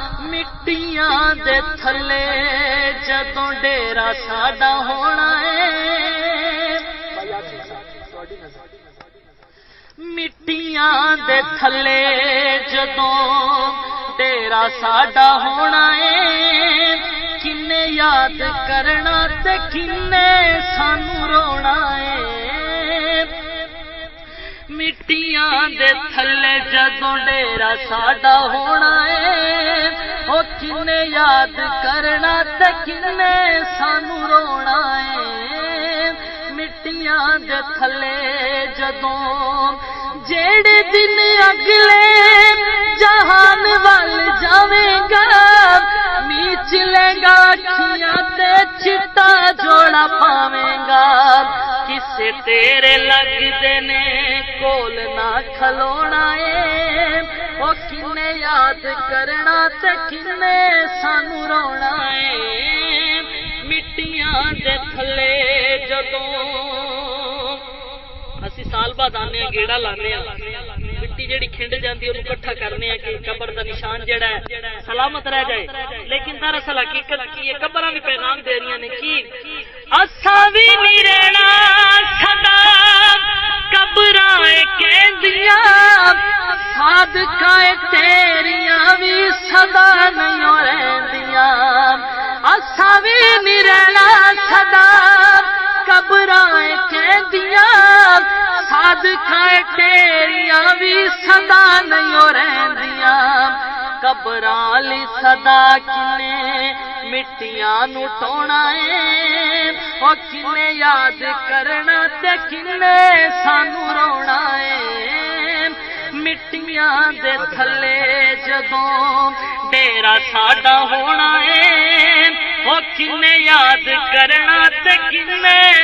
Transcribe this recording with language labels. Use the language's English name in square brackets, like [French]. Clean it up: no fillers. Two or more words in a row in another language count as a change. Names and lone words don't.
[Punjabi] مٹیاں دے تھلے جدوں ڈیرا ساڈا ہونا ہے، مٹیاں دے تھلے جدوں ڈیرا ساڈا ہونا ہے، کنے یاد کرنا تے کنے سانو رونا ہے، مٹیاں دے تھلے جدوں ڈیرا ساڈا ہونا ہے، او کنے یاد کرنا تے کنے سانو رونا ہے، مٹیاں دے تھلے جدوں جیڑے دن اگلے جہان وال جاویں گا، میچ لے گا اکھیاں تے چٹا جوڑا پاویں گا، کسے تیرے لگدے نے کول نہ کھلونا ہے، او کنے یاد کرنا تے کنے سانو رونا ہے، مٹیاں دے تھلے جدوں اسی سال بعد آنے گیڑا لانے مٹی جیڑی کھنڈ جاندی ہے اکٹھا کرنے کہ قبر دا نشان جیڑا ہے سلامت رہ جائے، [Urdu] لیکن دراصل حقیقت کی یہ قبراں بھی پیغام دے رہی ہیں کہ [Punjabi] اساں وی نہیں رہنا سدا قبراں کہندیاں، صادقہ تیریاں وی سدا نہیں رہندیاں، اساں وی نہیں رہنا سدا قبراں کہندیاں، صادقہ تیریاں بھی صدا نہیں رہندیاں، قبراں لی صدا کنے مٹیاں نو ٹونا ہے، او کنے یاد کرنا تے کنے سانو رونا ہے، مٹیاں دے تھلے جدوں ڈیرا ساڈا ہونا ہے، او کنے یاد کرنا تے کنے